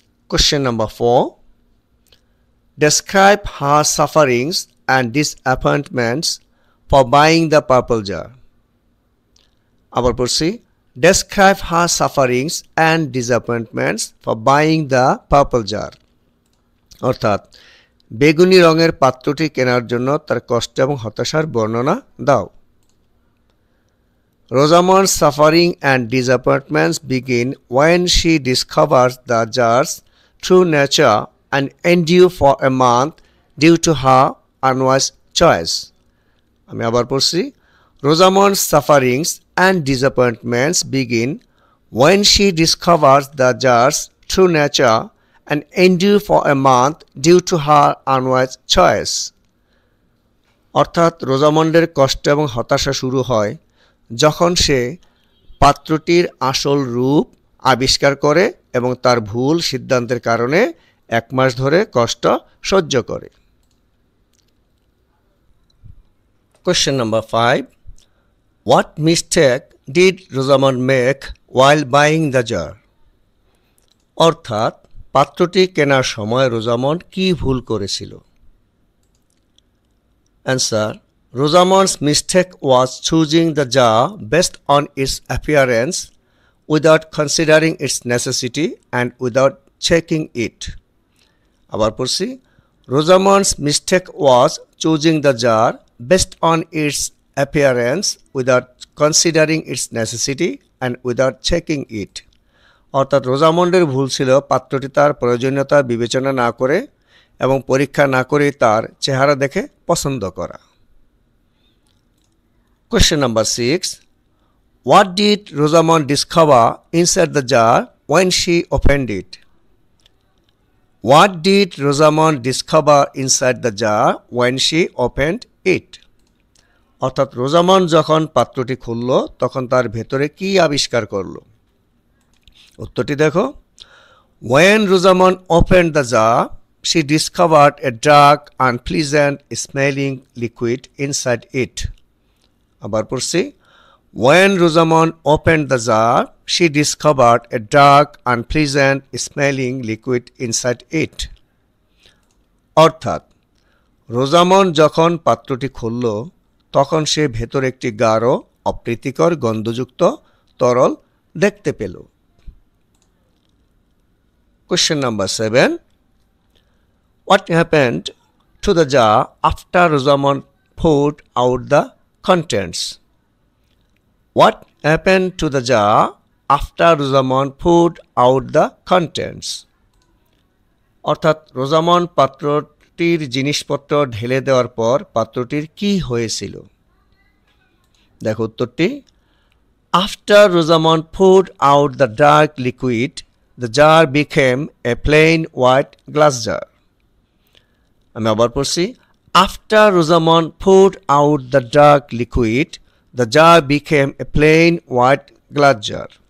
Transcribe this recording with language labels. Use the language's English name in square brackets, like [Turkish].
[English] Question number 4. Describe her sufferings and disappointments for buying the purple jar. [Bangla] আবার পড়ছি। [English] Describe her sufferings and disappointments for buying the purple jar. [Bangla] অর্থাৎ বেগুনি রঙের পাত্রটি কেনার জন্য তার কষ্ট এবং হতাশার বর্ণনা দাও। [English] Rosamond's suffering and disappointments begin when she discovers the jar's true nature and endure for a month due to her unwise choice. [Bangla] আমি আবার পড়ছি। [English] Rosamond's sufferings and disappointments begin when she discovers the jar's true nature and endure for a month due to her unwise choice. [Bangla] অর্থাৎ রোজামন্ডের কষ্ট এবং হতাশা শুরু হয় যখন সে পাত্রটির আসল রূপ আবিষ্কার করে এবং তার ভুল সিদ্ধান্তের কারণে 1 মাস ধরে কষ্ট সহ্য করে। [English] Question number 5. What mistake did Rosamond make while buying the jar? [Bangla] অর্থাৎ পাত্রটি কেনার সময় রোজামন্ড কি ভুল করেছিল? [English] Answer. Rosamond's mistake was choosing the jar based on its appearance without considering its necessity and without checking it. [Bangla] আবার পড়ছি, [English] Rosamond's mistake was choosing the jar based on its appearance without considering its necessity and without checking it. [Bangla] অর্থাৎ রোজামন্ডের ভুল ছিল পাত্রটি তার প্রয়োজনীয়তা বিবেচনা না করে এবং পরীক্ষা না করে তার চেহারা দেখে পছন্দ করা। [English] Question number 6. What did Rosamond discover inside the jar when she opened it? What did Rosamond discover inside the jar when she opened it? [Bangla] অর্থাৎ রোজামন্ড যখন পাত্রটি খুলল তখন তার ভেতরে কি আবিষ্কার করল? উত্তরটি দেখো। [English] When Rosamond opened the jar, she discovered a dark, unpleasant smelling liquid inside it. [Bangla] আবার পড়ছি, [English] When Rosamond opened the jar, she discovered a dark, unpleasant smelling liquid inside it. [Bangla] অর্থাৎ রোজামন্ড যখন পাত্রটি খুলল তখন সে ভেতরে একটি গাঢ়, অপ্রীতিকর গন্ধযুক্ত তরল দেখতে পেল। [English] Question number 7. What happened to the jar after Rosamond poured out the contents? What happened to the jar after Rosamond poured out the contents? [Bangla] অর্থাৎ রোজামন্ড পাত্রটির জিনিসপত্র ঢেলে দেওয়ার পর পাত্রটির কি হয়েছিল? দেখো উত্তরটি। [English] After Rosamond poured out the dark liquid, the jar became a plain white glass jar. [Bangla] আমি আবার পড়ছি, [English] After Rosamond poured out the dark liquid, the jar became a plain white glass jar.